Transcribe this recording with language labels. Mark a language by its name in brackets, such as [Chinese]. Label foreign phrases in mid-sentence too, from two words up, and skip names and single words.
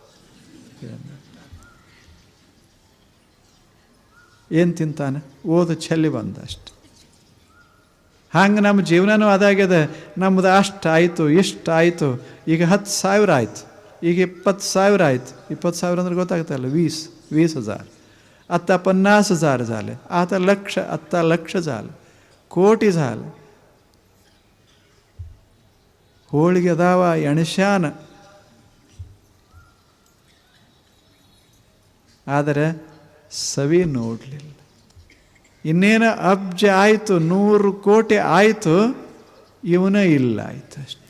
[Kannada] ಏನು ತಿಂತಾನೆ? ಓದು ಚೆಲ್ಲಿ ಬಂದ ಅಷ್ಟು. ಹಂಗೆ ನಮ್ಮ ಜೀವನನೂ ಅದಾಗ್ಯದ. ನಮ್ಮದು ಅಷ್ಟು ಆಯಿತು, ಇಷ್ಟು ಆಯಿತು, ಈಗ 10,000 ಆಯಿತು, ಈಗ 20,000 ಆಯಿತು. 20,000 ಅಂದ್ರೆ ಗೊತ್ತಾಗ್ತಲ್ಲ, 20,000. [Marathi] आता 50,000 झाले, आता लक्ष, आता लक्ष झालं, कोटी झालं. [Kannada] ಹೋಳಿಗೆ ಅದಾವ ಎಣಸ್ಯಾನ, ಆದರೆ ಸವಿ ನೋಡಲಿಲ್ಲ. ಇನ್ನೇನು ಅಬ್ಜ ಆಯಿತು, 100 ಕೋಟಿ ಆಯಿತು, ಇವನ ಇಲ್ಲ ಆಯ್ತು ಅಷ್ಟು.